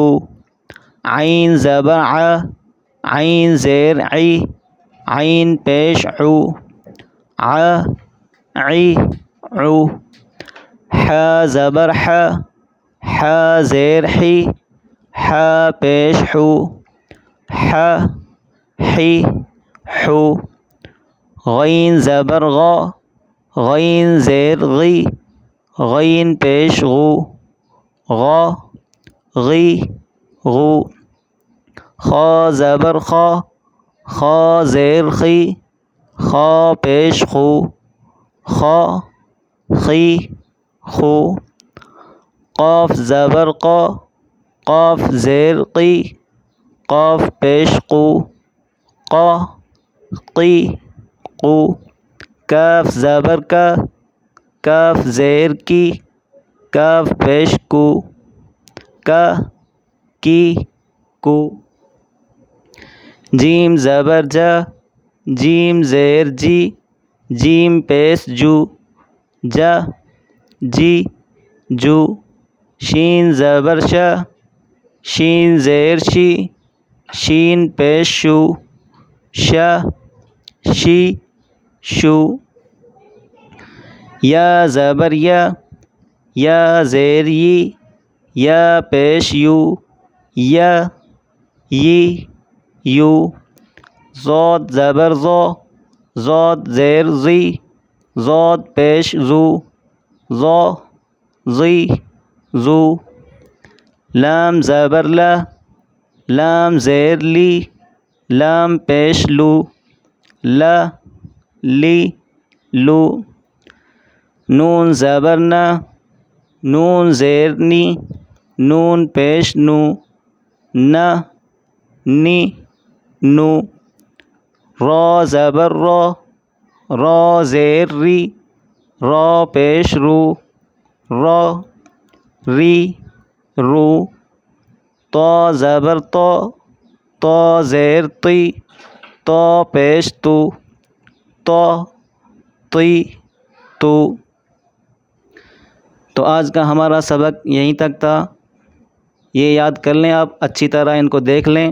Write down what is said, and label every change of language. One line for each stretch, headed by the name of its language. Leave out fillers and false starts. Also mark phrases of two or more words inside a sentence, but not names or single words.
Urdu: عین زبر ع، عین زیر عی، عین پیش عو، ع عی عو۔ حا زبر ح، حا زیر حی، حا پیش حو، ح حی حو۔ غین زبر غ، غین زیر غی، غین پیش غو، غ غی غو۔ خا زبر خا، خا زیر خی، خا پیش خو، خا خی خو۔ قاف زبر قا، قاف زیر قی، قاف پیش قو، قا قی قو۔ کاف زبر کا، کاف زیر کی، کاف پیش کو، کا کی کو۔ جیم زبر جا، جیم زیر جی، جیم پیش جو، جا جی جو۔ شین زبر شا، شین زیر شی، شین پیش شو، شا شی شو۔ یا زبر یا، یا زیر یی، یا پیش یو، یا یی یو۔ ضاد زبر ضا، ضاد زیر زی، ضاد پیش زو، ضا زی زو۔ لام زبر لا، لام زیر لی، لام پیش لو، لا لی لو۔ نون زبر نا، نون زیر نی، نون پیش نو، نا نی نو۔ را زبر را، را زیر ری، را پیش رو، را ری رو۔ طا زبر طا، طا زیر طی، طا پیش تو، طا طی تو۔ تو آج کا ہمارا سبق یہیں تک تھا، یہ یاد کر لیں آپ، اچھی طرح ان کو دیکھ لیں۔